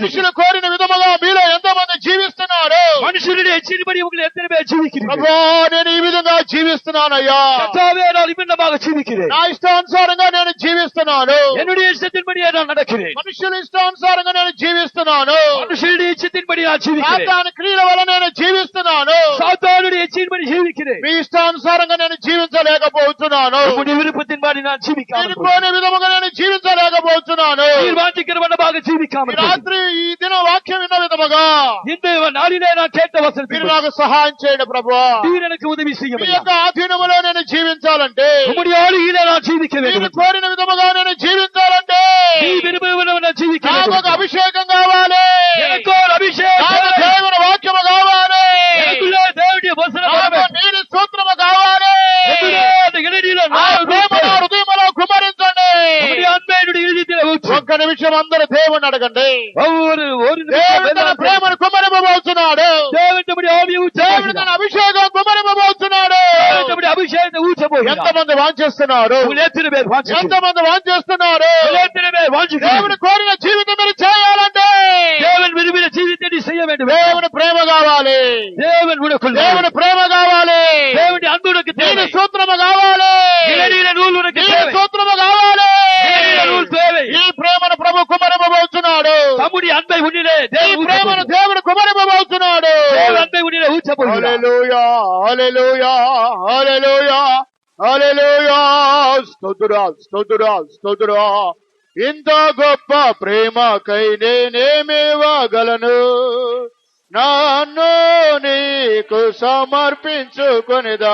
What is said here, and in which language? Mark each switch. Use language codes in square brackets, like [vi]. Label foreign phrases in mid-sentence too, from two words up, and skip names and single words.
[te] మనుషులు కోరిన విధముగా మీలో ఎంతమంది జీవిస్తున్నారు? [ta] மனுஷனுடைய இச்சையின்படி உங்களை எத்தனை பேர் ஜீவிக்கிறீர்கள்? [te] ప్రభువా, నేను ఈ విధంగా జీవిస్తున్నానయ్యా. [ta] கர்த்தாவே, நான் இவ்விதமாக ஜீவிக்கிறேன். [te] నా ఇష్టానుసారంగా నేను జీవిస్తున్నాను. [ta] என்னுடைய இஷ்டத்தின்படியே நான் நடக்கிறேன். [te] మనుషుల ఇష్టానుసారంగా నేను జీవిస్తున్నాను. [ta] மனுஷனுடைய இச்சத்தின்படி நான் ஜீவிக்கிறேன். [te] సాతాను క్రియల వల్ల నేను జీవిస్తున్నాను. [ta] சாத்தானுடைய இச்சையின்படி ஜீவிக்கிறேன். [te] మీ ఇష్టానుసారంగా నేను జీవించలేకపోతున్నాను. [ta] உங்களுடைய விருப்பத்தின்படி நான் ஜீவிக்காமல் [te] నేను కోరిన విధముగా నేను జీవించలేకపోతున్నాను. [ta] நீர் வாஞ்சிக்கிற வண்ணமாக [te] ఈ [ta] ஜீவிக்காமல் [te] రాత్రి ఈ దిన వాక్యం విన్న విధముగా [ta] இந்த நாளிலே நான் கேட்ட [te] మీరు [ta] வசனத்தின்படி [te] నాకు సహాయం చేయండి ప్రభువా. [ta] நீர் எனக்கு உதவி செய்ய [te] మీ [ta] வேண்டும். [te] యొక్క ఆధీనములో నేను జీవించాలంటే, [ta] உம்முடைய ஆளுகையிலே நான் ஜீவிக்க [te] మీరు [ta] வேண்டும். [te] కోరిన విధముగా నేను జీవించాలంటే [ta] நீ விரும்புவன நான் ஜீவிக்க [te] నాకు ఒక [ta] வேண்டும். [te] అభిషేకం కావాలి. [ta] எனக்கு ஒரு అభిషేకం, [te] నాకు దేవుని వాక్యము కావాలి. [ta] எனக்குள்ளே தேவனுடைய வசனம் வர [te] నాకు [ta] வேண்டும். [te] నీటి సూత్రము కావాలి. [ta] எனக்குள்ளே அந்த இளநீல [te] ఆ ప్రేమ నా హృదయములో కుమరించండి. [ta] உம்முடைய அன்பை என்னுடைய இருதயத்திலே ஊற்று. [te] ఒక్క నిమిషం అందరూ దేవుని అడగండి. [ta] ஒரு నిమిషం [te] దేవుడు తన ప్రేమను కుమరింపబోతున్నాడు. [ta] தேவன் நம்முடைய ஆவியை ஊற்ற [te] దేవుడు తన అభిషేకం కుమరింపబోతున్నాడు. [ta] தேவன் நம்முடைய அபிஷேகத்தை ஊற்ற போகிறார். [te] ఎంతమంది వాంఛిస్తున్నారు? [ta] உங்கள் எத்தனை பேர் வாஞ்சிக்கிறீர்கள்? [te] ఎంతమంది వాంఛిస్తున్నారు? [ta] உங்கள் எத்தனை பேர் வாஞ்சிக்கிறீர்கள்? [te] దేవుని కోరిన జీవితం మీరు చేయాలంటే [ta] தேவன் விரும்பின ஜீவித்தை நீ செய்ய வேண்டும். [te] దేవుని ప్రేమ కావాలి. [ta] தேவன் உனக்குள்ள, [te] దేవుని ప్రేమ కావాలి. [ta] தேவனுடைய அன்பு உனக்கு [te] నీటి [ta] தேவை. [te] సూత్రము కావాలి. [ta] இளநீல நூல் உனக்கு [te] నీటి [ta] தேவை. [te] సూత్రము కావాలి. [ta] இளநீல நூல் தேவை. [te] ఈ ప్రేమను ప్రభు కుమరింపబోతున్నాడు. [ta] தம்முடைய அன்பை உன்னிலே [te] ఈ [ta] தேவன் ஊற்ற [te] ప్రేమను [ta] போகிறார். [te] దేవుడు కుమరింపబోతున్నాడు. [ta] தேவன் அன்பை உன்னிலே ஊற்ற போகிறார். [te] హల్లెలూయా, హల్లెలూయా, హల్లెలూయా, హల్లెలూయా. స్తోత్రుడా, స్తోత్రుడా, స్తోత్రుడా. ఇంత గొప్ప ప్రేమకై నేనేమివ్వగలను? నన్ను నీకు సమర్పించుకొనిదా.